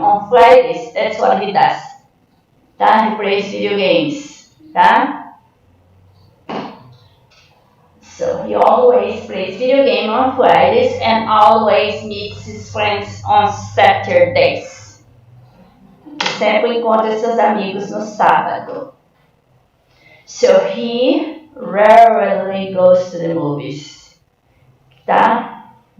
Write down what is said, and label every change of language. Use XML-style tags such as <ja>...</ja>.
<en>On Fridays, that's what he does. Tá? He plays video games. Tá? So he always plays video game on Fridays and always meets his friends on Saturdays.</en> <pt>Sempre encontra seus amigos no sábado.</pt> <en>So he rarely goes to the movies. Tá?</en>